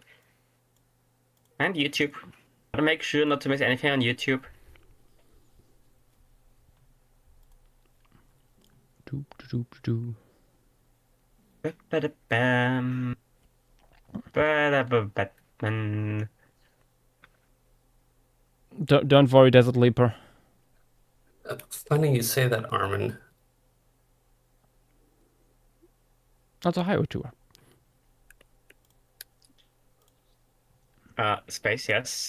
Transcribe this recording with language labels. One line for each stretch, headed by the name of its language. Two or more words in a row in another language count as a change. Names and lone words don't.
English: And YouTube. Gotta make sure not to miss anything on YouTube. Doop, doop, doop. Ba-da-bam. Ba-da-ba-ba-bam. Don't worry, Desert Leaper. Funny you say that, Armin. That's a highway tour. Space, yes.